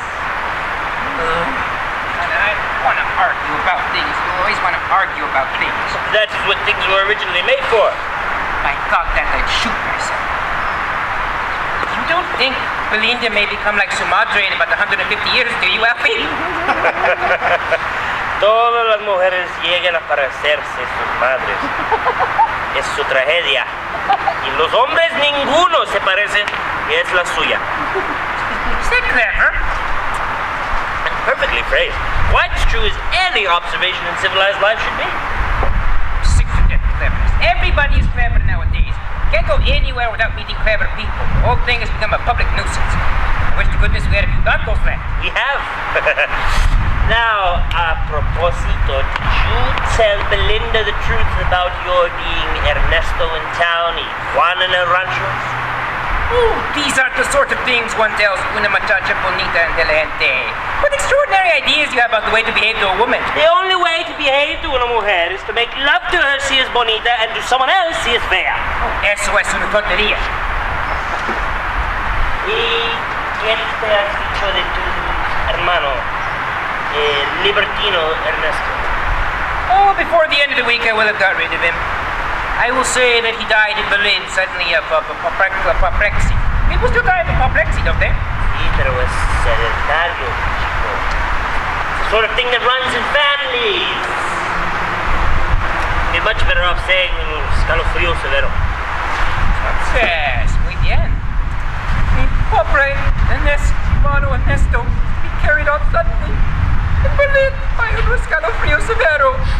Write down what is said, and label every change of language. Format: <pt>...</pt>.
<en>I want to argue about things. You always want to argue about things. That's what things were originally made for. I thought that I'd shoot myself. You don't think Belinda may become like su madre in about 150 years, do you, Alfie?</en> <es>Todas las mujeres llegan a parecerse sus madres. Es su tragedia. Y los hombres ninguno se parece y es la suya.</es> <en>Is that clever? And perfectly phrased. Quite as true as any observation in civilized life should be. Sick to death of cleverness. Everybody is clever nowadays. Can't go anywhere without meeting clever people. The whole thing has become a public nuisance. I wish to goodness we had a few gatos left. We have. Now, a propósito, did you tell Belinda the truth about your being Ernesto in town y Juan en el rancho? Ooh, these aren't the sort of things one tells una muchacha bonita and elegante. What extraordinary ideas you have about the way to behave to a woman. The only way to behave to una mujer is to make love to her si es bonita and to someone else si es fea.</en> <es>Eso es una tontería. ¿Y qué te has dicho de tu hermano, libertino Ernesto?</es> <en>Oh, before the end of the week I will have got rid of him. I will say that he died in Berlin suddenly of apoplexy. People still die of apoplexy, don't they?</en> <es>Sí, pero es hereditario, chico.</es> <en>It's the sort of thing that runs in families. You're much better off saying escalofrío severo. Yes, muy bien. Mi pobre hermano Ernesto, he carried out suddenly in Berlin by un escalofrío severo.</en>